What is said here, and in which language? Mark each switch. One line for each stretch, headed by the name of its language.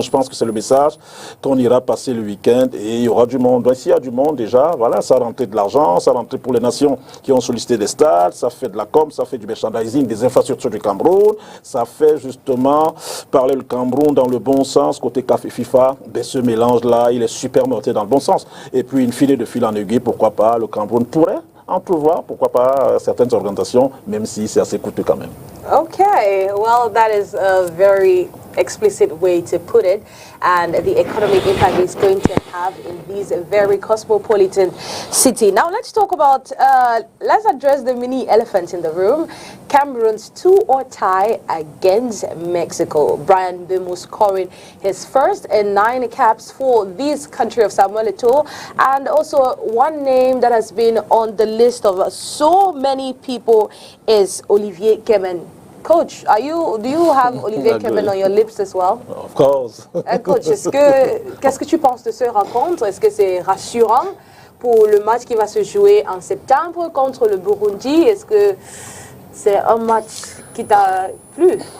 French: Je pense que c'est le message qu'on ira passer le week-end et il y aura du monde. Donc, s'il y a du monde déjà, voilà, ça rentre de l'argent, ça rentre pour les nations qui ont sollicité des stades, ça fait de la com, ça fait du merchandising, des infrastructures du Cameroun, ça fait justement parler le Cameroun dans le bon sens, côté café FIFA, ben ce mélange-là, il est super monté dans le bon sens. Et puis, une file de fil en aiguille, pourquoi pas, le Cameroun pourrait en pouvoir, pourquoi pas, certaines organisations, même si c'est assez coûteux quand même.
English: Okay, well, that is a very explicit way to put it, and the economic impact it's going to have in this very cosmopolitan city. Now let's talk about, let's address the mini elephant in the room, Cameroon's 2-or-tie against Mexico. Brian Mbeumo scoring his first 9 caps for this country of Samuel Eto'o, and also one name that has been on the list of so many people is Olivier Kemen. Coach, do you have Olivier Kemen on your lips as well? Of course.
French: Coach, qu'est-ce que tu penses de ce rencontre? Est-ce que c'est rassurant pour le match qui va se jouer en septembre contre le Burundi. Est-ce que c'est un match qui t'a plu?